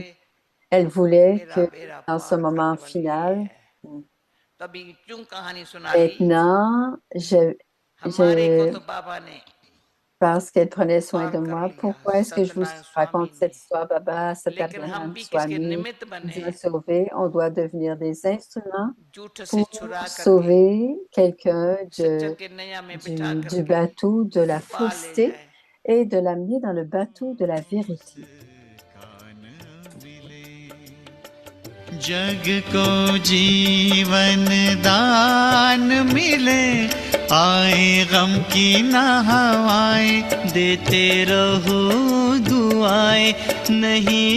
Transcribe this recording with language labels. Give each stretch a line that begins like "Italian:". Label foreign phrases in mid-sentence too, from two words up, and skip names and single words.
French: Elle voulait que dans ce moment final, maintenant, parce qu'elle prenait soin de moi, pourquoi est-ce que je vous raconte cette histoire, Baba, cet Abraham Swami nous a sauvés? On doit devenir des instruments pour sauver quelqu'un du bateau de la fausseté et de l'amener dans le bateau de la vérité.
Hindi: जग को जीवन दान मिले आए गम की ना हवाएं देते रहो दुआएं नहीं